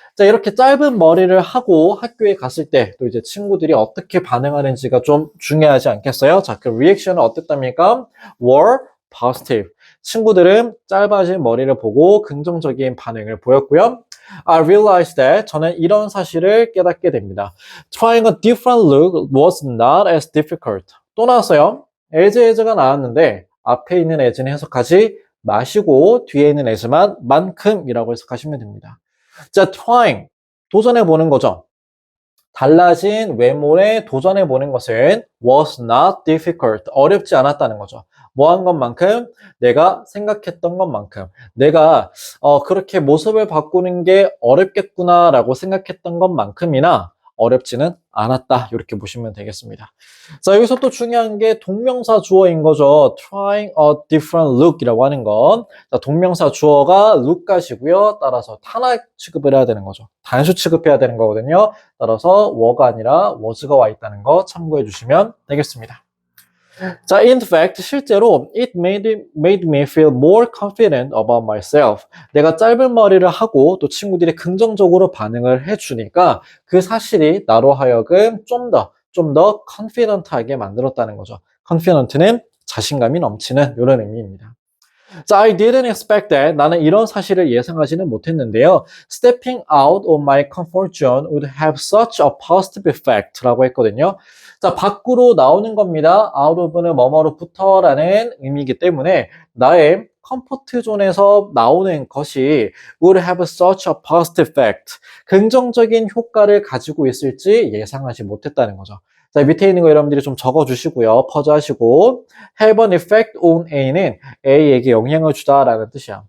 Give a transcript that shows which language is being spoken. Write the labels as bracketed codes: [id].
[ko] 자, 이렇게 짧은 머리를 하고 학교에 갔을 때 또 이제 친구들이 어떻게 반응하는지가 좀 중요하지 않겠어요? 자, 그 리액션은 어땠답니까? [en] were positive. [ko] 친구들은 짧아진 머리를 보고 긍정적인 반응을 보였고요. [en] I realized that [ko] 저는 이런 사실을 깨닫게 됩니다. [en] Trying a different look was not as difficult. [ko] 또 나왔어요. as가 나왔는데 앞에 있는 as는 해석하지 마시고 뒤에 있는 as만 만큼이라고 해석하시면 됩니다. 자, trying, 도전해보는 거죠. 달라진 외모에 도전해보는 것은 [en] was not difficult, [ko] 어렵지 않았다는 거죠. 뭐 한 것만큼? 내가 생각했던 것만큼. 내가 그렇게 모습을 바꾸는 게 어렵겠구나 라고 생각했던 것만큼이나 어렵지는 않았다. 이렇게 보시면 되겠습니다. 자, 여기서 또 중요한 게 동명사 주어인 거죠. [en] trying a different look [ko] 이라고 하는 건. 자, 동명사 주어가 look까지고요. 따라서 탄화 취급을 해야 되는 거죠. 단수 취급해야 되는 거거든요. 따라서 were가 아니라 was가 와 있다는 거 참고해 주시면 되겠습니다. [en] 자, in fact, [ko] 실제로 [en] it made me feel more confident about myself. [ko] 내가 짧은 머리를 하고 또 친구들이 긍정적으로 반응을 해주니까 그 사실이 나로 하여금 좀 더 confident하게 만들었다는 거죠. confident는 자신감이 넘치는 이런 의미입니다. [en] 자, I didn't expect that. [ko] 나는 이런 사실을 예상하지는 못했는데요. [en] Stepping out of my comfort zone would have such a positive effect 라고 했거든요. [ko] 자, 밖으로 나오는 겁니다. out of는 뭐뭐로부터라는 의미이기 때문에 나의 컴포트 존에서 나오는 것이 [en] would have such a positive effect. [ko] 긍정적인 효과를 가지고 있을지 예상하지 못했다는 거죠. 자, 밑에 있는 거 여러분들이 좀 적어주시고요. 퍼즈하시고 [en] have an effect on A [ko] 는 A에게 영향을 주다라는 뜻이야.